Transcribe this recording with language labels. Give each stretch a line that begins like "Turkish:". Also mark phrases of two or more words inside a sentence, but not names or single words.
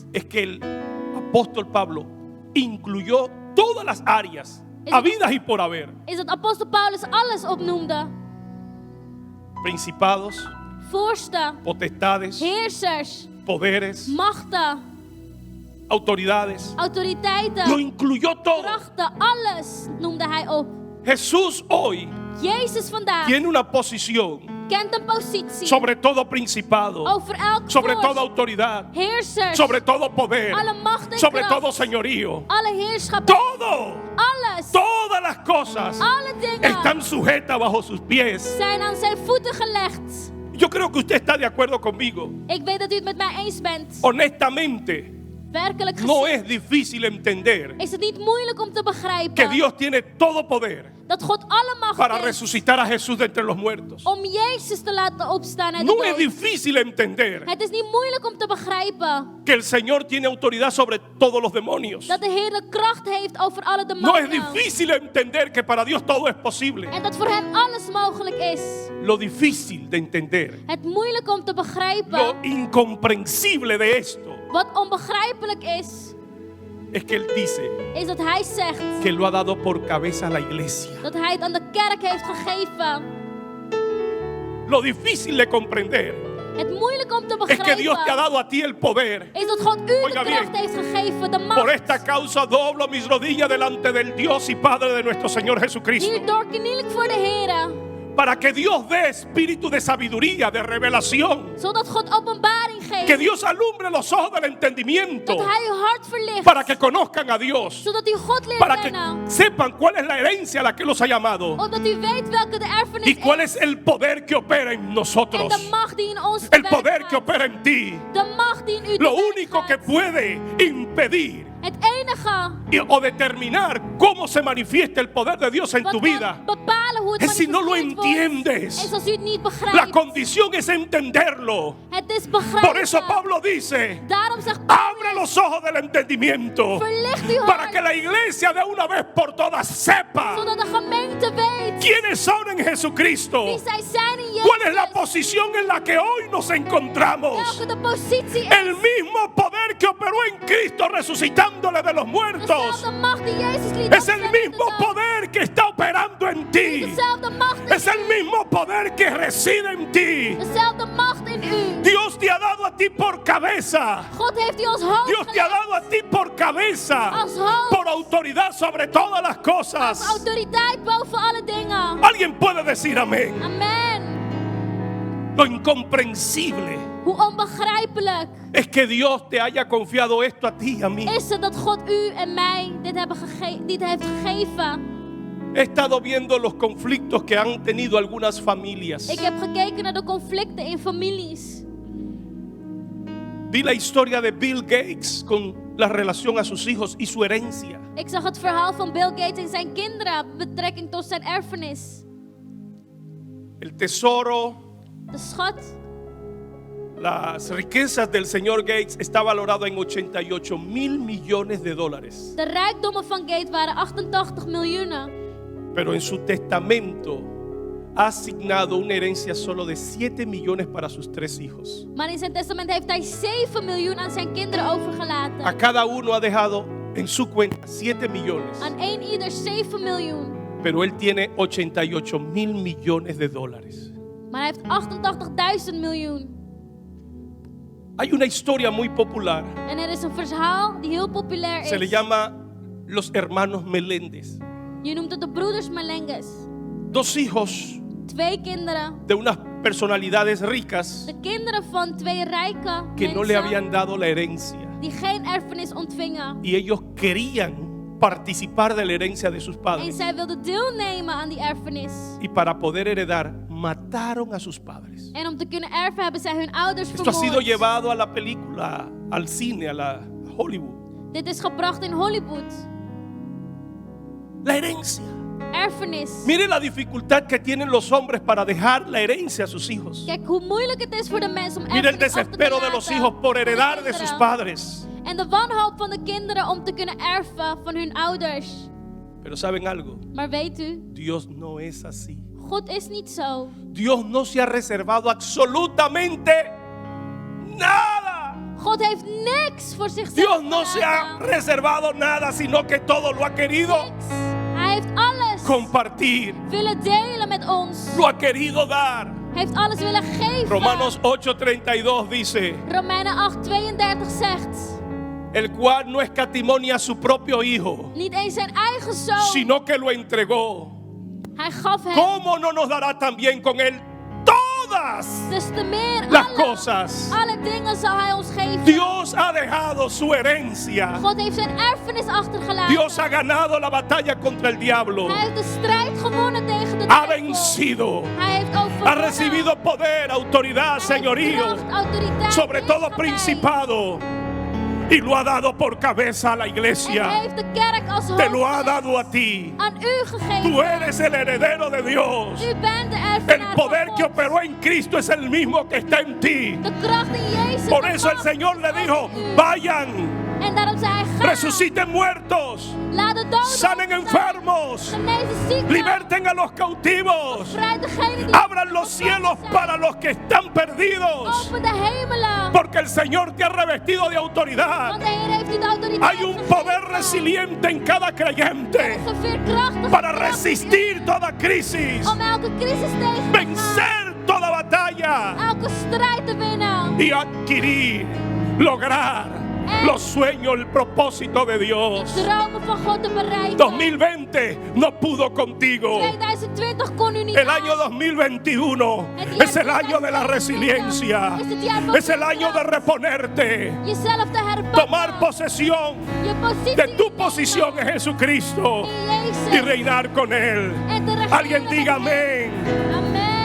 Spanish: es que el apóstol Pablo incluyó todas las áreas habidas y por haber.
Dutch: is dat apostel Paulus alles opnoemde.
Spanish: Principados,
Dutch: Vorsten,
Spanish: potestades,
Dutch: heersers,
Spanish: poderes,
Dutch: machten,
Spanish: autoridades. Lo
Dutch: autoriteiten,
Spanish: incluyó todo.
Dutch: krachten, alles noemde hij op.
Spanish: Jesús hoy
Dutch: Jezus vandaag
Spanish: tiene una posición
Dutch: kent een positie
Spanish: sobre todo principado,
Dutch: over elk
Spanish: sobre toda
Dutch: vorst,
Spanish: autoridad,
Dutch: heersers,
Spanish: sobre todo poder,
Dutch: alle macht en
Spanish: sobre
Dutch: kracht,
Spanish: todo señorío.
Dutch: alle heerschappen,
Spanish: Todo,
Dutch: alles,
Spanish: todas las cosas
Dutch: alle dingen
Spanish: están sujetas bajo sus pies.
Dutch: zijn aan zijn voeten gelegd.
Spanish: Yo creo que usted está de acuerdo conmigo.
Dutch: Ik weet dat u het met mij eens bent.
Spanish: Honestamente,
Dutch: Werkelijk
Spanish: no
Dutch: gezien
Spanish: es difícil entender
Dutch: is het niet moeilijk om te
Spanish: que
Dutch: begrijpen
Spanish: Dios tiene todo poder
Dutch: dat God alle macht
Spanish: para
Dutch: heeft
Spanish: resucitar a Jesús de entre los muertos.
Dutch: om Jezus te laten opstaan uit de
Spanish: No es
Dutch: dood.
Spanish: difícil entender
Dutch: Het is niet moeilijk om te begrijpen
Spanish: que el Señor tiene autoridad sobre todos los demonios.
Dutch: dat de Heer de kracht heeft over alle
Spanish: No es
Dutch: demonen.
Spanish: difícil entender que para Dios todo es posible.
Dutch: En dat voor hem alles mogelijk is.
Spanish: Lo difícil de entender,
Dutch: Het moeilijke om te
Spanish: lo
Dutch: begrijpen,
Spanish: incomprensible de esto,
Dutch: wat onbegrijpelijk is
Spanish: es que Él dice
Dutch: is dat hij zegt
Spanish: que lo ha dado por cabeza a la iglesia.
Dutch: dat hij het aan de kerk heeft gegeven.
Spanish: Lo difícil de comprender
Dutch: Het moeilijke om te
Spanish: es que Dios te ha
Dutch: begrijpen
Spanish: dado a ti el poder.
Dutch: is dat God u de
Spanish: Oiga
Dutch: kracht
Spanish: bien.
Dutch: heeft gegeven, de
Spanish: Por esta
Dutch: macht.
Spanish: causa doblo mis rodillas delante del Dios y Padre de nuestro Señor Jesucristo.
Dutch: Hierdoor kniel ik voor de Heer,
Spanish: Para que Dios dé espíritu de sabiduría, de revelación.
Dutch: zodat God openbaring
Spanish: Que
Dutch: geeft,
Spanish: Dios alumbre los ojos del entendimiento.
Dutch: dat hij uw hart verlicht,
Spanish: Para que conozcan a Dios.
Dutch: zodat u God leert
Spanish: Para que
Dutch: kennen,
Spanish: sepan cuál es la herencia a la que los ha llamado.
Dutch: opdat u weet welke de erfenis
Spanish: Y cuál
Dutch: is
Spanish: es el poder que opera en
Dutch: en
Spanish: nosotros.
Dutch: de macht die in ons
Spanish: El
Dutch: te
Spanish: poder
Dutch: werk
Spanish: que
Dutch: gaat.
Spanish: opera en ti.
Dutch: De macht die in u te
Spanish: Lo
Dutch: werk
Spanish: único que
Dutch: gaat.
Spanish: puede impedir
Dutch: Het enige
Spanish: o determinar cómo se manifiesta el poder de Dios en
Dutch: wat
Spanish: tu vida
Dutch: kan bepalen hoe het
Spanish: es si no lo
Dutch: manifesteerd wordt,
Spanish: entiendes.
Dutch: is als u het niet
Spanish: La
Dutch: begrijpt.
Spanish: condición es entenderlo.
Dutch: Het is
Spanish: Por
Dutch: begrijpen.
Spanish: eso Pablo dice:
Dutch: Daarom zegt
Spanish: abre los ojos del entendimiento
Dutch: verlicht uw
Spanish: para
Dutch: hart,
Spanish: que la iglesia de una vez por todas sepa
Dutch: zodat de gemeente weet
Spanish: quiénes son en Jesucristo.
Dutch: wie zij zijn in
Spanish: ¿Cuál es la
Dutch: Jezus.
Spanish: posición en la que hoy nos encontramos?
Dutch: Welke de positie is.
Spanish: El mismo poder que operó en Cristo resucitándole de los muertos.
Dutch: Dezelfde macht die Jezus liet
Spanish: Es el
Dutch: opstaan uit
Spanish: mismo
Dutch: de dood.
Spanish: poder que está operando en ti.
Dutch: Dezelfde macht in
Spanish: Es el
Dutch: u.
Spanish: mismo poder que reside en ti.
Dutch: Dezelfde macht in u.
Spanish: Dios te ha dado a ti por cabeza.
Dutch: God heeft u als hoofd
Spanish: Dios te ha
Dutch: gelegd.
Spanish: dado a ti por cabeza.
Dutch: Als hoofd.
Spanish: Por autoridad sobre todas las
Dutch: Als
Spanish: cosas.
Dutch: autoriteit boven alle dingen.
Spanish: Alguien puede decir amén.
Dutch: Amen.
Spanish: Lo incomprensible
Dutch: Hoe onbegrijpelijk
Spanish: es que Dios te haya confiado esto a ti y a mí.
Dutch: is het dat God u en mij dit heeft gegeven.
Spanish: He estado viendo los conflictos que han tenido algunas familias.
Dutch: Ik heb gekeken naar de conflicten in families.
Spanish: Vi la historia de Bill Gates con la relación a sus hijos y su herencia.
Dutch: Ik zag het verhaal van Bill Gates en zijn kinderen met betrekking tot zijn erfenis.
Spanish: El tesoro,
Dutch: De schat,
Spanish: las riquezas del señor Gates está valorado en 88.000 millones de dólares.
Dutch: de rijkdommen van Gates waren 88 miljoenen.
Spanish: Pero en su testamento ha asignado una herencia solo de 7 millones para sus 3 hijos.
Dutch: Maar in zijn testament heeft hij 7 miljoen aan zijn kinderen
Spanish: A
Dutch: overgelaten.
Spanish: cada uno ha dejado en su cuenta 7 millones.
Dutch: Aan één ieder 7 miljoen.
Spanish: Pero él tiene 88.000 millones de dólares.
Dutch: Maar hij heeft 88.000 miljoen.
Spanish: Hay una historia muy popular.
Dutch: En er is een verhaal die heel populair
Spanish: Se le
Dutch: is.
Spanish: llama Los Hermanos Meléndez.
Dutch: Je noemt het de broeders Melenges.
Spanish: 2 hijos
Dutch: 2 kinderen.
Spanish: de unas personalidades ricas
Dutch: De kinderen van 2 rijke
Spanish: que no le
Dutch: mensen
Spanish: habían dado la herencia.
Dutch: die geen erfenis ontvingen.
Spanish: Y ellos querían participar de la herencia de sus
Dutch: En
Spanish: padres.
Dutch: zij wilden deelnemen aan die erfenis.
Spanish: Y para poder heredar, mataron a sus padres.
Dutch: En om te kunnen erven hebben zij hun ouders
Spanish: Esto ha sido
Dutch: vermoord.
Spanish: llevado a la película, al cine, a Hollywood.
Dutch: Dit is gebracht in Hollywood.
Spanish: La herencia.
Dutch: Erfenis.
Spanish: Mire la dificultad que tienen los hombres para dejar la herencia a sus hijos.
Dutch: Kijk hoe moeilijk het is voor de mensen om
Spanish: Mire el
Dutch: erfenis af te
Spanish: desespero de los
Dutch: laten
Spanish: hijos por
Dutch: voor de
Spanish: heredar de sus
Dutch: kinderen.
Spanish: padres.
Dutch: En de wanhoop van de kinderen om te kunnen erven van hun ouders.
Spanish: Pero ¿saben algo?
Dutch: Maar weet u,
Spanish: Dios no es así.
Dutch: God is niet zo.
Spanish: Dios no se ha reservado absolutamente nada.
Dutch: God heeft niks voor zichzelf
Spanish: Dios no se ha
Dutch: gelaten.
Spanish: reservado nada, sino que todo lo ha querido
Dutch: Niks. Hij heeft alles
Spanish: compartir.
Dutch: willen delen met ons.
Spanish: Lo ha querido dar.
Dutch: Hij heeft alles willen geven.
Spanish: Romanos 8:32 dice:
Dutch: Romeinen 8:32 zegt.
Spanish: el cual no escatimó ni a su propio hijo,
Dutch: Niet eens zijn eigen zoon.
Spanish: sino que lo entregó.
Dutch: Hij gaf hem.
Spanish: ¿Cómo no nos dará también con él todas
Dutch: Des te meer
Spanish: las cosas?
Dutch: alle dingen zal hij ons geven.
Spanish: Dios ha dejado su herencia.
Dutch: God heeft zijn erfenis achtergelaten.
Spanish: Dios ha ganado la batalla contra el diablo.
Dutch: Hij heeft de strijd gewonnen tegen de
Spanish: Ha
Dutch: duivel.
Spanish: vencido.
Dutch: Hij heeft
Spanish: Ha
Dutch: overwonnen.
Spanish: recibido poder, autoridad,
Dutch: Hij heeft
Spanish: señorío,
Dutch: kracht, autoriteit,
Spanish: sobre todo
Dutch: heerschappij.
Spanish: principado. Y lo ha dado por cabeza a la
Dutch: En
Spanish: iglesia.
Dutch: heeft de kerk als
Spanish: Te lo ha
Dutch: hoofd
Spanish: dado a ti.
Dutch: aan u gegeven.
Spanish: Tú eres el heredero de Dios.
Dutch: U bent de
Spanish: El
Dutch: erfenaar
Spanish: poder
Dutch: van
Spanish: que
Dutch: God.
Spanish: operó en Cristo es el mismo que está en ti.
Dutch: De kracht in Jezus.
Spanish: Por
Dutch: de
Spanish: eso el
Dutch: macht
Spanish: Señor le
Dutch: is
Spanish: dijo:
Dutch: over u.
Spanish: vayan,
Dutch: En daarom zei hij: ga.
Spanish: resuciten muertos,
Dutch: Laat de doden
Spanish: sanen
Dutch: opstaan.
Spanish: enfermos,
Dutch: Genezen zieken.
Spanish: liberten a los cautivos,
Dutch: Bevrijd degenen die
Spanish: abran los
Dutch: gevangen
Spanish: cielos
Dutch: zijn.
Spanish: para los que están perdidos.
Dutch: Open de hemelen.
Spanish: Porque el Señor te ha revestido de autoridad.
Dutch: Want de Heer heeft u de autoriteit
Spanish: Hay un
Dutch: gegeven.
Spanish: poder resiliente en cada creyente
Dutch: Er is een veerkrachtige
Spanish: para
Dutch: kracht
Spanish: resistir toda crisis,
Dutch: om elke crisis tegen te gaan.
Spanish: vencer toda batalla
Dutch: Elke strijd te winnen.
Spanish: y adquirir, lograr los sueños, el propósito de Dios.
Dutch: Dromen van God te bereiken.
Spanish: 2020 no pudo contigo.
Dutch: 2020 kon u niet
Spanish: El
Dutch: aan.
Spanish: año 2021 es el año de la resiliencia. Es el año de reponerte.
Dutch: Jezelf te herpakken.
Spanish: Tomar posesión
Dutch: Je positie
Spanish: de tu
Dutch: innemen
Spanish: posición en Jesucristo
Dutch: in Jezus.
Spanish: y reinar con Él.
Dutch: En te regeren
Spanish: Alguien
Dutch: met
Spanish: diga
Dutch: hem.
Spanish: amén.
Dutch: Amen.